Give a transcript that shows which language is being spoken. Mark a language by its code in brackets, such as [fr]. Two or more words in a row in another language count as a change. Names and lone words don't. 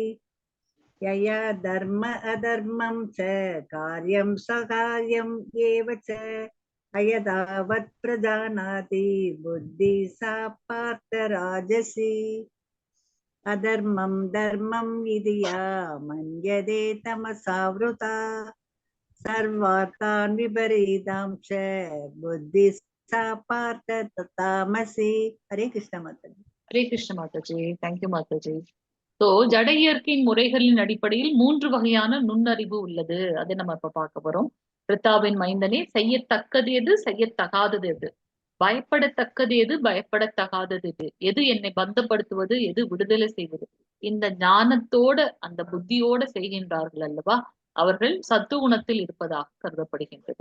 [sa] यया धर्म अधर्मं च कार्यं सकार्यम् एव च अयदावत् प्रजानाति बुद्धि सा पार्थ राजसी अधर्मं धर्मं इति या मन्यते तमसावृता सर्वार्थान् विपरीतां च बुद्धि सा पार्थ तामसी. [hi] हरे कृष्ण माताजी. हरे कृष्ण माताजी. தேங்க்யூ மாதாஜி. [ta] ஸோ ஜட இயற்கையின் முறைகளின் அடிப்படையில் 3 வகையான நுண்ணறிவு உள்ளது. அதை நம்ம இப்ப பார்க்க போறோம். பிரித்தாவின் மைந்தனே, செய்யத்தக்கது எது, செய்யத்தகாதது எது, பயப்படத்தக்கது எது, பயப்படத்தகாதது எது, எது என்னை பந்தப்படுத்துவது, எது விடுதலை செய்வது, இந்த ஞானத்தோட அந்த புத்தியோட செய்கின்றார்கள் அல்லவா, அவர்கள் சத்துவகுணத்தில் இருப்பதாக கருதப்படுகின்றது.